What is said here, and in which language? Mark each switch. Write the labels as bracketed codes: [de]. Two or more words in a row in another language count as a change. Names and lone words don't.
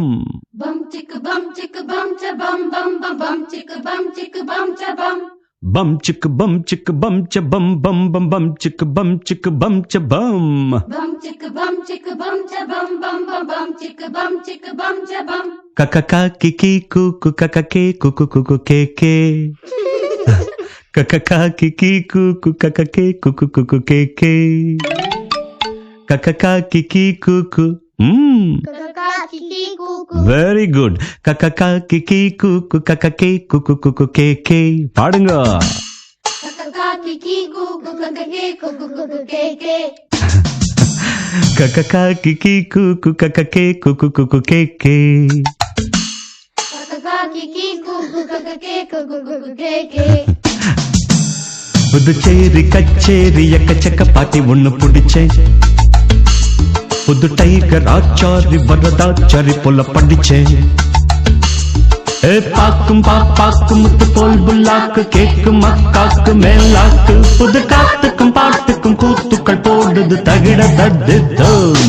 [en] Bum chicka bum cha bum ba bum ba bum chicka bum cha bum. bum chick bum chick bum cha bum bum bum bum chick bum cha bum. Bum chick bum cha bum bum bum bum chick bum cha bum. Kakaka kiki kuku kakake kuku kuku keke. Kakaka kiki kuku kakake kuku kuku keke. Kakaka kiki kuku. Kakaka kiki kuku. Very good. Kakaka kiki kuku kakake kuku kuku keke. [ta] பாடுங்க. Kakaka kiki kuku kakake kuku kuku keke. Kakaka kiki kuku kakake kuku kuku keke. Kakaka kiki kuku kakake kuku kuku keke. புதுச்சேரி கச்சேரி எக்கச்சக்க பாட்டி ஒண்ணு பிடிச்சேன். புது டைகர் ஆச்சாரி வரதாச்சாரி போல படிச்சேன். பாக்கும் பாப்பாக்கும் முத்து போல் புல்லாக்கு கேக்கும் அக்காக்கு மேலாக்கு புது காத்துக்கும் பாட்டுக்கும் கூத்துக்கள் போடுது தகிட தத்தும்.